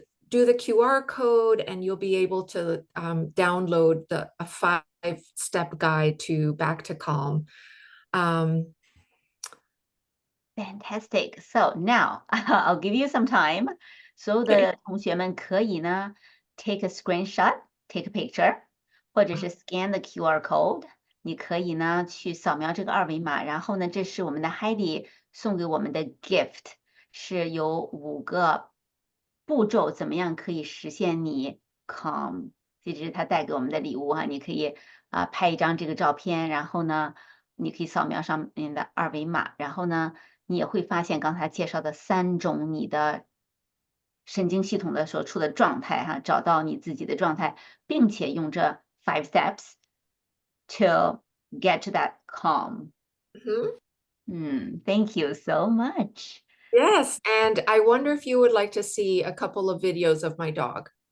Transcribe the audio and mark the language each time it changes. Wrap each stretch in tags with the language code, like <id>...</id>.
<en>do the QR code and you'll be able to download a 5-step guide to back to calm. Fantastic. So now I'll give you some time.</en> <zh>所有的同学们可以呢</zh> <en>take a screenshot, take a picture,</en> <zh>或者是</zh> <en>scan the QR code.</en> <zh>你可以呢去扫描这个二维码，然后呢，这是我们的 Heidi 送给我们的 gift， 是有5个步骤，怎么样可以实现你 calm。这是他带给我们的礼物哈，你可以拍一张这个照片，然后呢，你可以扫描上面的二维码，然后呢。你也会发现刚才介绍的3种你的神经系统的所处的状态哈，找到你自己的状态，并且用这</zh> <en>5 steps to get to that calm. Thank you so much. Yes, and I wonder if you would like to see a couple of videos of my dog.</en>